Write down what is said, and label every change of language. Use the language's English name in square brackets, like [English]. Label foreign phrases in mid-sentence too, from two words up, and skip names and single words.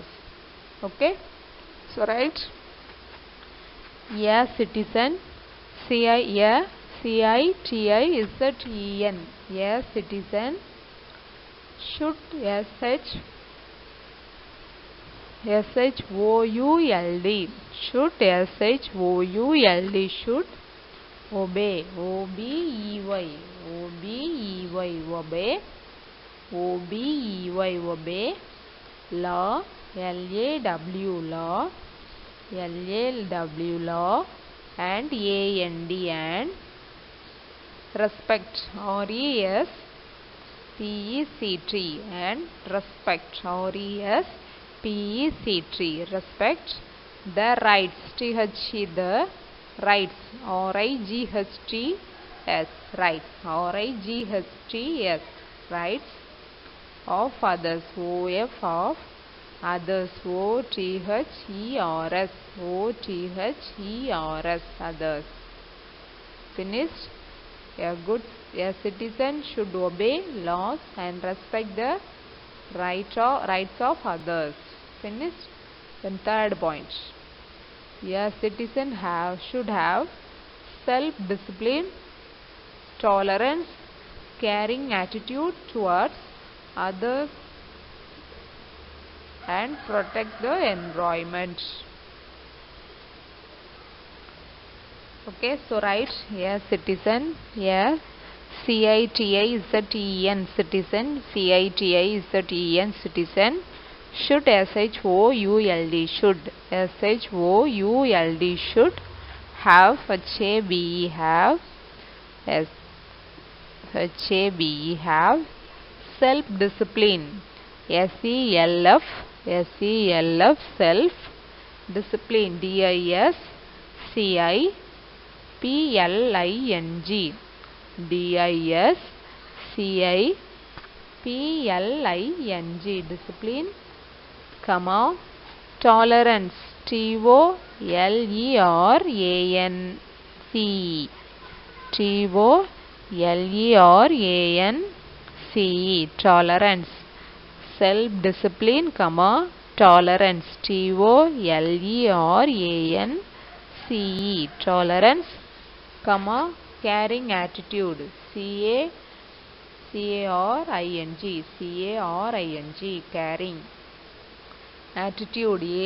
[English] Okay, so write a citizen, C-I-T-I-Z-E-N, a citizen should, S-H-O-U-L-D, should, S-H-O-U-L-D, should obey, O-B-E-Y, O-B-E-Y, obey, O-B-E-Y, obey, law, L-A-W, law, L-A-W, law, and A-N-D, and respect, R-E-S-P-E-C-T, and respect, R-E-S-P-E-C-T, respect the rights, T-H-E, the rights, R-I-G-H-T-S, rights, R-I-G-H-T-S, rights of others, O-F of others, O-T-H-E-R-S, O-T-H-E-R-S, others. Finished? A citizen should obey laws and respect the rights of others. Finished? Then third point, a citizen should have self-discipline, tolerance, caring attitude towards others, and protect the environment. Okay, so write a citizen, a C-I-T-I-Z-E-N, citizen, C-I-T-I-Z-E-N, citizen, should, S-H-O-U-L-D, should, S-H-O-U-L-D, should have, H-A-B-E, have, H-A-B-E, have, self-discipline, S-E-L-F, S-E-L-F, self, discipline, D-I-S-C-I-P-L-I-N-G, D-I-S-C-I-P-L-I-N-G, discipline, comma, tolerance, T-O-L-E-R-A-N-C-E, T-O-L-E-R-A-N-C-E, tolerance, self-discipline, comma, tolerance, Tolerance, tolerance, comma, caring attitude, Caring, caring, attitude,